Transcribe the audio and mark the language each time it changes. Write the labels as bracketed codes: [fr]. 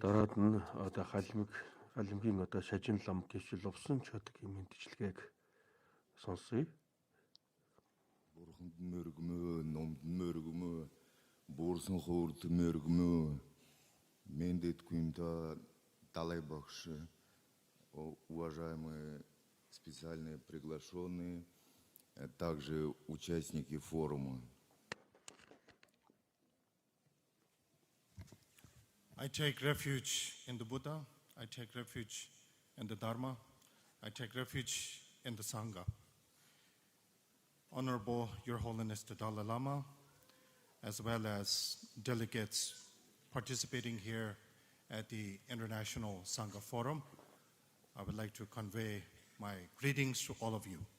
[mn] Дараад нь одоо халимгийн одоо Шажин Лам Geshe Lobsang Shodak-ийн мэдчилгээг сонсъё. Бурханд мөргмөө, номд мөргмөө, Бурхан хурд мөргмөө, Мендэт Гэгээнтэн Далай Ламын, [ru] уважаемые специальные приглашенные, а также участники форума. [en] I take refuge in the Buddha, I take refuge in the Dharma, I take refuge in the Sangha. Honorable Your Holiness the Dalai Lama, as well as delegates participating here at the International Sangha Forum, I would like to convey my greetings to all of you.